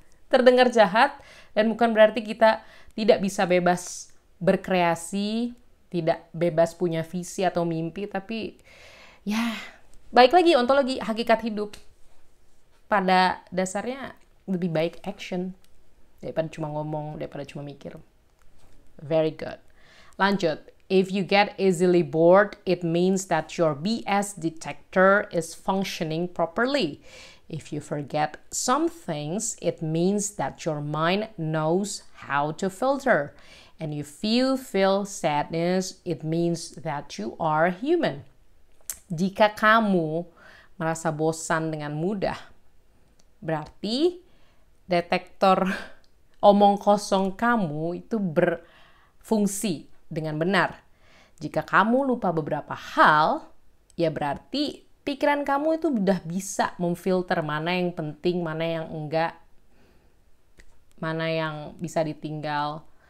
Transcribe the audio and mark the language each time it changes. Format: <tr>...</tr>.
<id>Terdengar jahat dan bukan berarti kita tidak bisa bebas berkreasi, tidak bebas punya visi atau mimpi, tapi ya, baik lagi ontologi hakikat hidup. Pada dasarnya lebih baik action daripada cuma ngomong, daripada cuma mikir.</id> <en>Very good. Lanjut. If you get easily bored, it means that your BS detector is functioning properly. If you forget some things, it means that your mind knows how to filter. And if you feel sadness, it means that you are human.</en> <id>Jika kamu merasa bosan dengan mudah, berarti detektor omong kosong kamu itu berfungsi dengan benar. Jika kamu lupa beberapa hal, ya berarti pikiran kamu itu udah bisa memfilter mana yang penting, mana yang enggak, mana yang bisa ditinggal.</id>